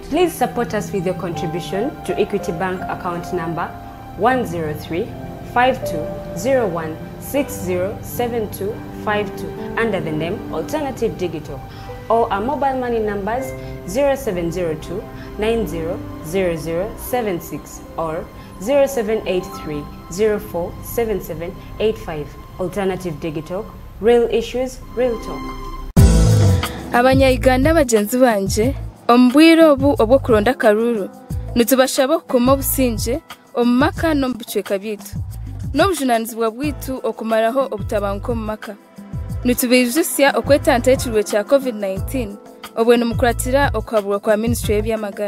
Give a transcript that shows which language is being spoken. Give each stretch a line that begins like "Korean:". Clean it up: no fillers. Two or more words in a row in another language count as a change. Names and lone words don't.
English: Please support us with your contribution to Equity Bank account number 103-5201-607252 under the name Alternative Digital, or our mobile money numbers 0702-900076 or 0783-047785. Alternative Digital. Real issues, real talk.
Nyankole: Abanya-Uganda bagenzi banje ombwire obu obwokulonda karuru nitubashaba okukoma obusinge omu maka n'omu bicweka byaitu n'obujunanizibwa bwaitu okumaraho obutabanguko omu maka nitubiijusya okwetanta ekirwe kya COVID-19 obwene mukuratira okuhaburwa kwa Ministry y'ebyamagara.